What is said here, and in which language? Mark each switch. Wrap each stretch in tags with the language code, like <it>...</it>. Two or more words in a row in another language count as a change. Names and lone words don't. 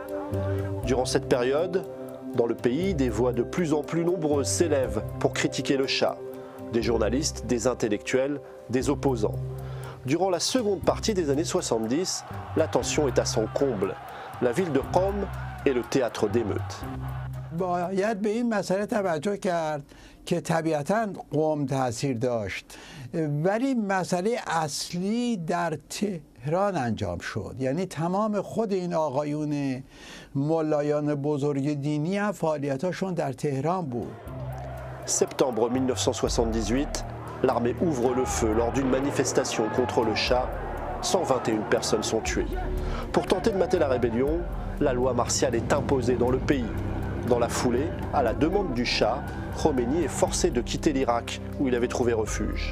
<fr>Durant cette période, dans le pays, des voix de plus en plus nombreuses s'élèvent pour critiquer le Shah. Des journalistes, des intellectuels, des opposants. Durant la seconde partie des années 70, la tension est à son comble. La ville de Qom est le théâtre d'émeutes.</fr> <fa>باید به این مسئله توجه کرد که طبیعتاً قم تاثیر داشت ولی مسئله اصلی در تهران انجام شد یعنی تمام خود این آقایون ملایان بزرگ دینی هم فعالیتاشون در تهران بود.</fa> <fr>Septembre 1978, l'armée ouvre le feu lors d'une manifestation contre le Shah. 121 personnes sont tuées. Pour tenter de mater la rébellion, la loi martiale est imposée dans le pays. Dans la foulée, à la demande du Shah, Khomeini est forcé de quitter l'Irak où il avait trouvé refuge.</fr>